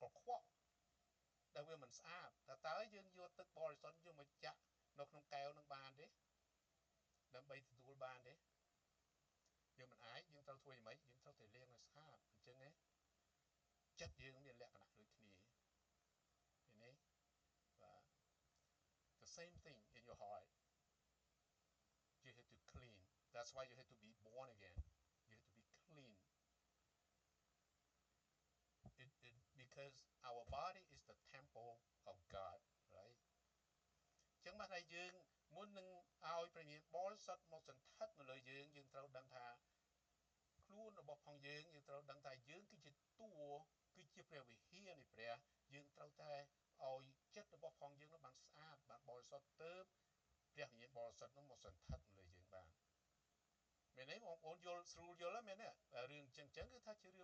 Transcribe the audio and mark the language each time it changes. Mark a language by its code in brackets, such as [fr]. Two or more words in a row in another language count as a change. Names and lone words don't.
[km] ខ្វក់ដែលវាមិនស្អាតតើយើងយកទឹកបរិសុទ្ធយកមកចាក់នៅក្នុងកែវហ្នឹងបានទេដើម្បីទទួលបានទេយើងមិនអាចយើងត្រូវធ្វើយ៉ាងម៉េចយើងត្រូវតែលាងឲ្យស្អាតអញ្ចឹងណាចិត្តយើងមានលក្ខណៈដូចគ្នាឃើញទេបាទ [en] the same thing in your heart you have to clean that's why you have to be born again you have to be clean because our body is the temple of God right [km] អញ្ចឹងបានតែយើងមុននឹងឲ្យព្រះវិញ្ញាណបរិសុទ្ធមកសន្ធិដ្ឋនៅលើយើងយើងត្រូវដឹងថាខ្លួនរបស់ផងយើងត្រូវដឹងថាយើងគឺជាតួគឺជាព្រះវិហារនៃព្រះយើងត្រូវ តែឲ្យចិត្តរបស់ផងយើងនោះបានស្អាតបានបរិសុទ្ធទៅព្រះវិញ្ញាណបរិសុទ្ធនោះមកសន្ធិដ្ឋនៅលើយើងបានមែនទេបងប្អូនយល់ស្រួលយល់មែនទេរឿងអញ្ចឹងគឺថាជា